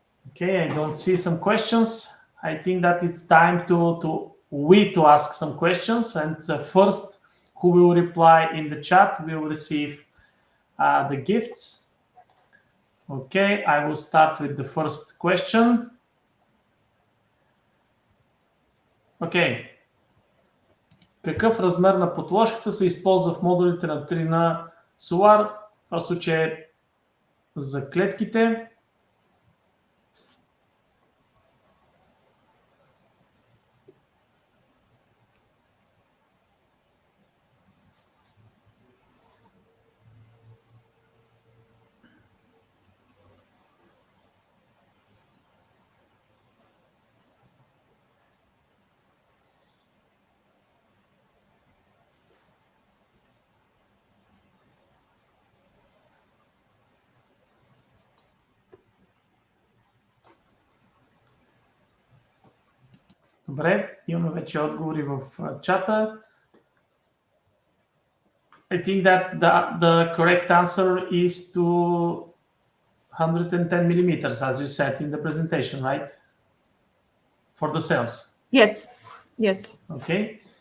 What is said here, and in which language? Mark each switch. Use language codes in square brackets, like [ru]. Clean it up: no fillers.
[en] Okay, I don't see some questions. I think that it's time to ask some questions, and first who will reply in the chat will receive the gifts. Okay, I will start with the first question. Okay. [bg] Какъв размер на подложката се използва в модулите на Trina Solar? В случай е за клетките. Добре, имаме вече отговори в чата. [en] I think that the correct answer is to 110 millimeters, as you said in the presentation, right? For the cells. Yes, yes. Okay.